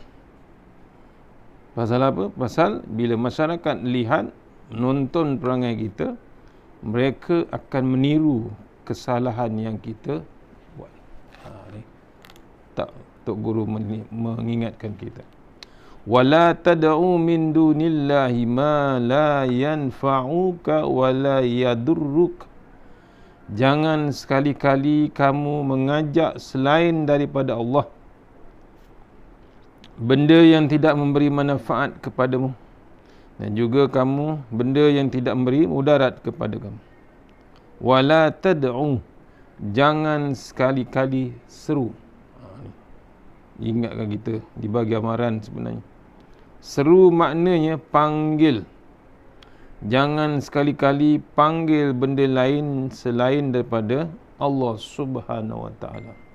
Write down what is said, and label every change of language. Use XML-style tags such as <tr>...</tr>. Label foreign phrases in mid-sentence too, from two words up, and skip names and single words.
<ms>Pasal apa? Pasal bila masyarakat lihat, menonton perangai kita, mereka akan meniru kesalahan yang kita buat. Tak, Tok Guru mengingatkan kita.</ms> <ar>ولا تدع من دون الله ما لا ينفعك ولا يضرك.</ar> <ms>Jangan sekali-kali kamu mengajak selain daripada Allah benda yang tidak memberi manfaat kepadamu, dan juga kamu benda yang tidak memberi mudarat kepada kamu.</ms> <ar>ولا تدع,</ar> <ms>jangan sekali-kali seru. Ingatkan kita di bagi amaran sebenarnya. Seru maknanya panggil. Jangan sekali-kali panggil benda lain selain daripada Allah</ms> <ar>سبحانه وتعالى.</ar>